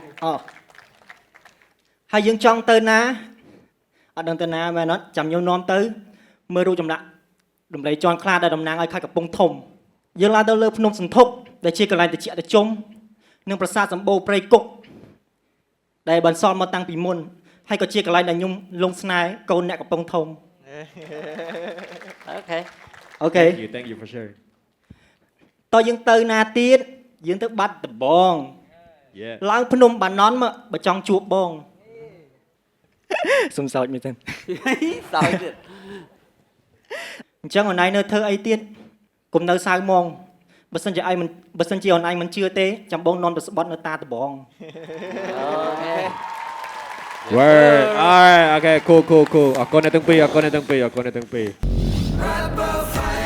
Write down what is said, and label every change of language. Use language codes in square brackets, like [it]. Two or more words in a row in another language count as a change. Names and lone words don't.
[km] ហើយយើងចង់ទៅណាអត់ដឹងទៅណាមែនអត់ចាំខ្ញុំនាំទៅមើលរូបចម្លាក់ដំរីជាន់ខ្លាដែលតំណាងឲ្យខេត្តកំពង់ធំយើងឡើងទៅលើភ្នំសន្ធុកដែលជាកន្លែងត្រជាក់ត្រជុំនិងប្រាសាទសម្បូរព្រៃគុកដែលបន្សល់មកតាំងពីមុនហើយក៏ជាកន្លែងដែលខ្ញុំលងស្នេហ៍កូនអ្នកកំពង់ធំ [en] Okay [km] អូខេ [en] Thank you for sharing [km] តើយើងទៅណាទៀតយើងទៅបាត់ដំបង [en] Yeah [km] ឡើងភ្នំបាណន់មកបើចង់ជួបបងសុំសោចមើលទៅ សោយទៀត អញ្ចឹងអូនឯងនៅធ្វើអីទៀតកុំនៅសៅហ្មងបើសិនជាអូនឯងមិនជឿទេចាំបងនាំទៅស្បត់នៅតាដបង [en] Okay Word alright okay cool [km] អរគុណអ្នកទាំងពីរ